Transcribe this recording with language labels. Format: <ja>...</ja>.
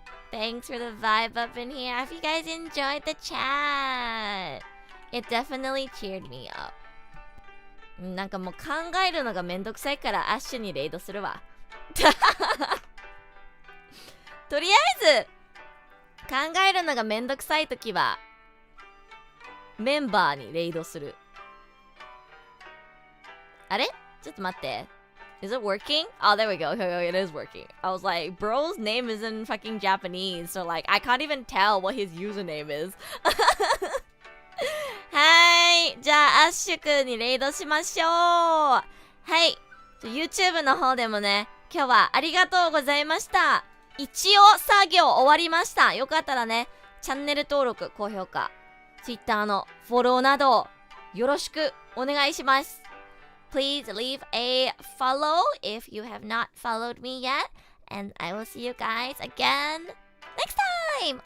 <en>Thanks for the vibe up in here. I hope you guys enjoyed the chat. It definitely cheered me up.</en> <ja>なんかもう考えるのがめんどくさいからアッシュにレイドするわ。とりあえず考えるのがめんどくさいときはメンバーにレイドする。あれちょっと待って。</ja> <en>Is it working? Oh, there we go. It is working. I was like, bro's name is in fucking Japanese, so like, I can't even tell what his username is.</en> <ja>はい。じゃあ、アッシュくんにレイドしましょう。はい。 YouTube の方でもね、今日はありがとうございました。一応作業終わりました。よかったらね、チャンネル登録、高評価、Twitter のフォローなど、よろしくお願いします。</ja> <en>Please leave a follow if you have not followed me yet. And I will see you guys again next time!</en>